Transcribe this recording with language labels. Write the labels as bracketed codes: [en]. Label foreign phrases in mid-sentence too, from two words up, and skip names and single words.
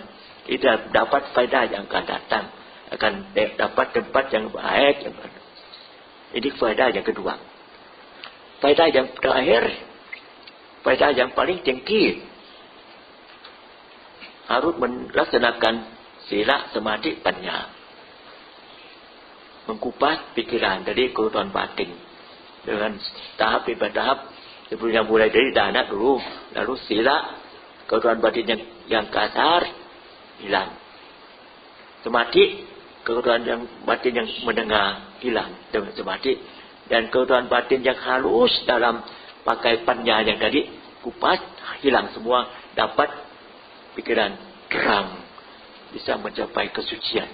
[id] Tidak dapat faedah yang akan datang, akan dapat tempat yang baik. Ini faedah yang kedua. Faedah yang terakhir, faedah yang paling tinggi, harus melaksanakan [pi] sila samadhi panya. [id] Mengkupas pikiran dari kehidupan batin dengan tahap demi tahap. Sebelumnya mulai dari dana dulu, lalu sila, kehidupan batin yang kasar hilang. Samadhi, kehidupan yang batin yang menengah hilang dengan samadhi, dan kehidupan batin yang halus dalam pakai panya yang tadi kupas hilang semua, dapat pikiran terang, bisa mencapai kesucian.